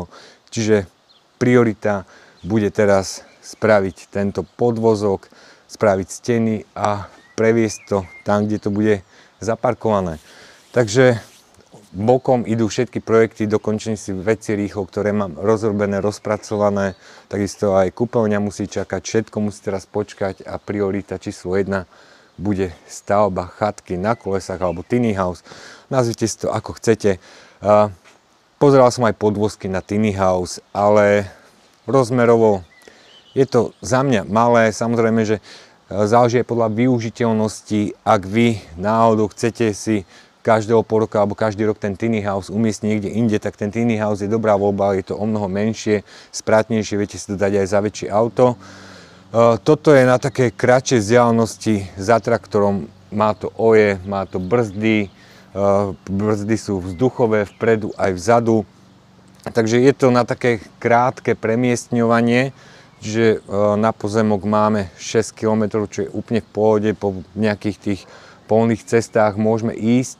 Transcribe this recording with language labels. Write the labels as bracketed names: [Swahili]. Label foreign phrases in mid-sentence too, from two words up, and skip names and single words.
[Slovak] Čiže priorita bude teraz spraviť tento podvozok, spraviť steny a previesť to tam, kde to bude zaparkované. Takže bokom idú všetky projekty, dokončím si veci rýchlo, ktoré mám rozrobené, rozpracované. Takisto aj kúpeľňa musí čakať, všetko musí teraz počkať a priorita číslo 1 bude stavba chatky na kolesách alebo [English] tiny house. [Slovak] Nazvite si to ako chcete. Pozeral som aj podvozky na [English] tiny house, [Slovak] ale rozmerovo je to za mňa malé. Samozrejme, že záleží aj podľa využiteľnosti. Ak vy náhodou chcete si každého pol roka alebo každý rok ten [English] tiny house [Slovak] umiestniť niekde inde, tak ten [English] tiny house [Slovak] je dobrá voľba, je to o mnoho menšie, sprátnejšie, viete si to dať aj za väčšie auto. Toto je na také kratšej vzdialenosti za traktorom, má to oje, má to brzdy, brzdy sú vzduchové vpredu aj vzadu, takže je to na také krátke premiestňovanie, že na pozemok máme 6 km, čo je úplne v pohode, po nejakých tých polných cestách môžeme ísť.